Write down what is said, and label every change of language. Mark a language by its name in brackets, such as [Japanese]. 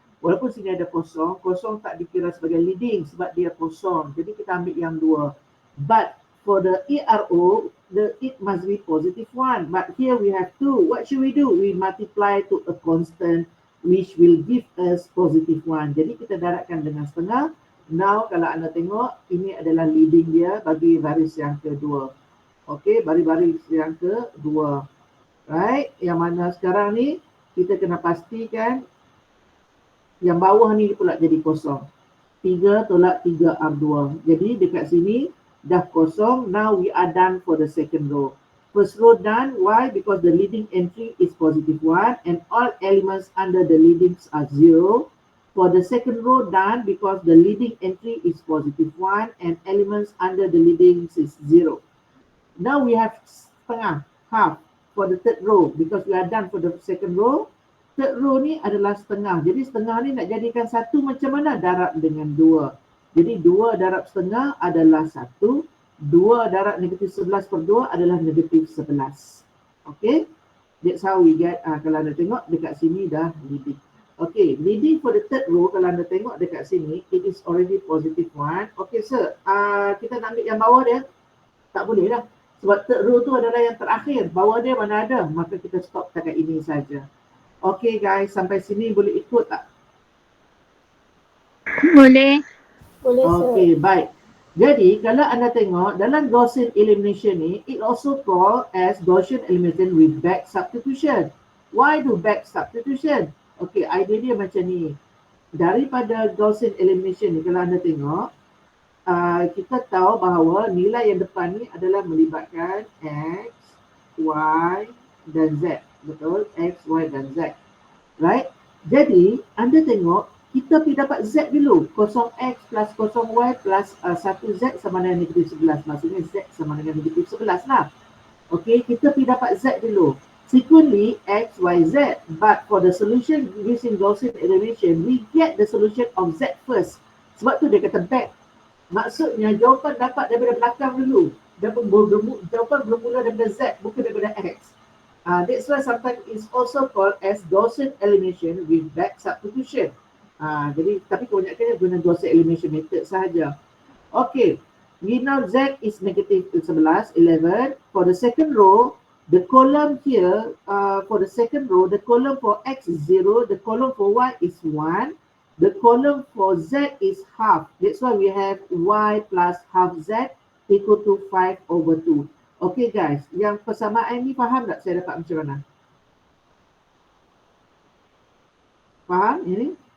[Malay] Walaupun sini ada kosong, kosong tak dikira sebagai leading sebab dia kosong. Jadi kita ambil yang 2. [English] But for the ERO, it must be positive 1. But here we have 2. What should we do? We multiply to a constant which will give us positive 1. [Malay] Jadi kita darabkan dengan setengah. Now kalau anda tengok, ini adalah leading dia bagi baris yang kedua. Okey, baris yang kedua. Right, yang mana sekarang ni kita kena pastikan yang bawah ni pula jadi kosong. 3 tolak 3 R2. Jadi dekat sini dah kosong. [English] Now we are done for the second row. First row done. Why? Because the leading entry is positive 1 and all elements under the leadings are 0. For the second row done because the leading entry is positive 1 and elements under the leadings is 0. Now we have setengah, half for the third row because we are done for the second row. [Malay] Third row ni adalah setengah. Jadi setengah ni nak jadikan satu macam mana? Darab dengan 2. Jadi 2 darab setengah adalah 1. 2 darab negatif 11 per 2 adalah negatif 11. Okay. [English] That's how we get, [Malay] kalau anda tengok dekat sini dah leading. [English] Okay, leading for the third row, [Malay] kalau anda tengok dekat sini, [English] it is already positive 1. [Malay] Okay sir, kita nak ambil yang bawah dia. Tak boleh lah. Sebab third row tu adalah yang terakhir. Bawah dia mana ada. Maka kita stop dekat ini saja. Okay guys, sampai sini boleh ikut tak? Boleh. Boleh sir. Okay, baik. Jadi kalau anda tengok dalam Gaussian elimination ni, [English] it also called as Gaussian elimination with back substitution. Why do back substitution? [Malay] Okay, idea dia macam ni. Daripada Gaussian elimination ni, kalau anda tengok, kita tahu bahawa nilai yang depan ni adalah melibatkan X, Y dan Z. Betul? X, Y dan Z. Right? Jadi, anda tengok, kita pergi dapat Z dulu. 0X plus 0Y plus 1Z sama dengan negatif 11. Maksudnya Z sama dengan negatif 11 lah. Okay, kita pergi dapat Z dulu. [English] Sequently, X, Y, Z. But for the solution using Gaussian elimination, we get the solution of Z first. [Malay] Sebab tu dia kata back. Maksudnya jawapan dapat daripada belakang dulu. Jawapan bermula daripada Z, bukan daripada X. [English] That's why sometimes it's also called as Gaussian elimination with back substitution. [Malay] Jadi, tapi kebanyakannya guna Gaussian elimination method sahaja. [English] Okay, we know Z is negative 11. For the second row, the column here, for the second row, the column for X is 0, the column for Y is 1. The column for Z is half. That's why we have Y plus half Z equal to 5 over 2. [Malay] Okay guys, yang persamaan ni faham tak saya dapat macam mana? Faham ini?